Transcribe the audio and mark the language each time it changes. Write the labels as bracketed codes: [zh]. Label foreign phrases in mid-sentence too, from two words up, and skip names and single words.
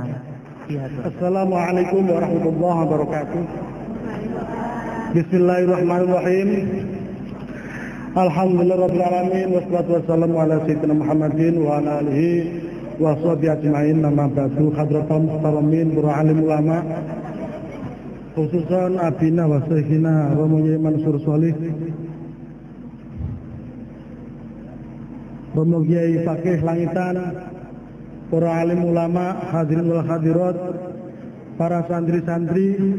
[ar] السلام عليكم ورحمة الله وبركاته. بسم الله الرحمن الرحيم. الحمد لله رب العالمين والصلاة والسلام على سيدنا محمد وعلى آله وصحبه أجمعين. أما بعد، حضرة المحترمين [jv] para alim ulama, [ar] خصوصا أبينا وشيخنا [jv] Romo Yai Mansur Sholih, Romo Yai Fakih Langitan, para alim ulama, [ar] الحاضرين والحاضرات, [jv] para santri-santri.